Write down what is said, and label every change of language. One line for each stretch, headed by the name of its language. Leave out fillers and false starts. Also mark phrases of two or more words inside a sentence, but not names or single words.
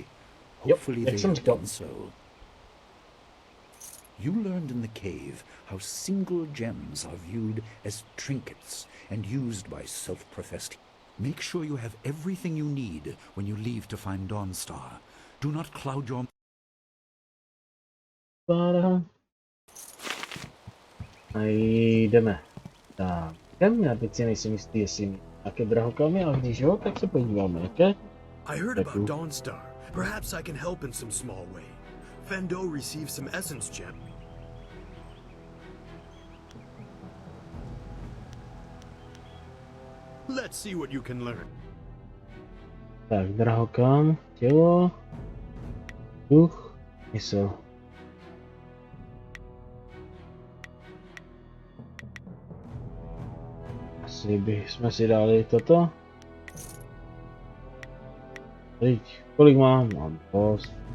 English: Hopefully they have done so. You learned in the cave how single gems are viewed as trinkets and used by self-professed. Make sure you have everything you need when you leave to find Dawnstar. Do not cloud your...
Czech: A jdeme. Tak, já teď si nejsem jistý, jestli nějaké drahokamy, ale když jo, tak se podíváme, jaké?
English: I heard about Dawnstar. Perhaps I can help in some small way. Fendo received some essence gem. Let's see what you can learn.
Czech: Tak, drahokam, tělo, duch, mysl. Asi bychom si dali toto. Teď, kolik mám? Mám dost.